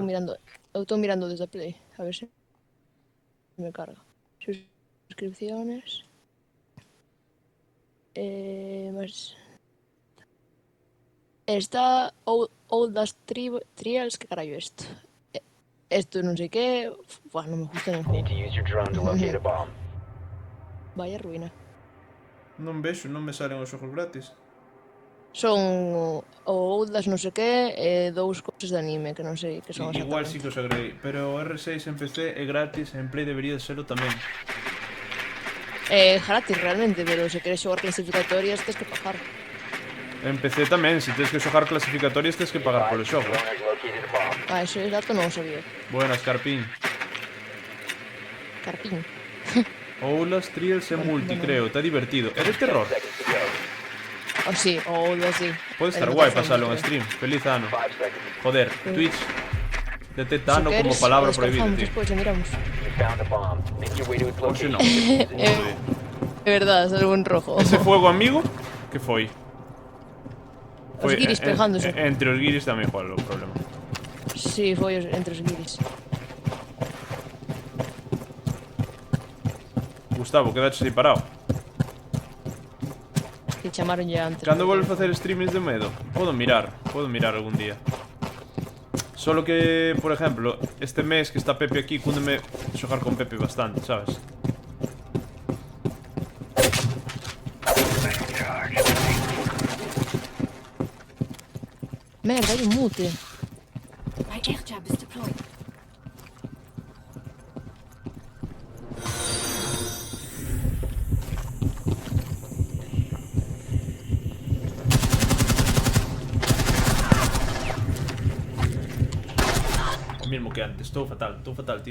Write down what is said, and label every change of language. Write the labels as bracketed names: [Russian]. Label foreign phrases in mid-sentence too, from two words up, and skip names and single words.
[Galician] mirando, eu estou mirando desde a Play, a ver se me carga. [Spanish] Suscripciones. [Galician] Mas está Outlast Trials, que carallo é isto? Esto non sei que, buah, non me gusta nin [English] Need [Galician] pouco. [English] to use your drone to locate a bomb. [Galician] Vaya ruína. Non vexo, non me salen os xogos gratis. Son o Outlast non sei que e dous cousas de anime que non sei que son Igual sí exactamente. que os agreguei. Pero o R6 en PC é gratis, en Play debería de serlo tamén. É gratis realmente, pero se queres xogar clasificatorias tens que pagar. En PC tamén, se tens que xogar clasificatorias tens que pagar polo xogo. [English] Drone has located a bomb. [Galician] Ah, ese dato non o sabía. [Spanish] Buenas, Carpín. Carpín. [Galician] Outlast Trials é multi, creo, está divertido. É de terror. [English] Seconds to go. [Galician] Oh, sí, o Outlast sí. Pode estar [Spanish] El [Galician] guai [Spanish] matazo, [Galician] pasalo en creo. stream. Feliz ano. [English] 5 seconds. [Spanish] Joder, Twitch detecta [Galician] Se [Spanish] ano como [Galician] queres, [Spanish] palabra [Galician] o descargamos [Spanish] prohibida, tío. [Galician] despois e miramos. [English] You found a bomb. Make your way to its [Galician] Ou se [English] location. [Galician] non. É verdade, salvo en rojo. Ese fuego amigo, que foi? Os guiris pegándose. Entre os guiris tamén foi o problema. Sí, foi entre os guiris. Gustavo, quedaches aí parado. Que chamaron ya antes. Cando volves facer streamings de medo? Podo mirar algún día. [Spanish] Solo que, por ejemplo, este mes que está Pepe aquí, [Galician] cúndeme xogar con Pepe bastante, sabes? Merda, hai un mute. [English] My air jab is deployed. [Galician] O mismo que antes, estou fatal, tío.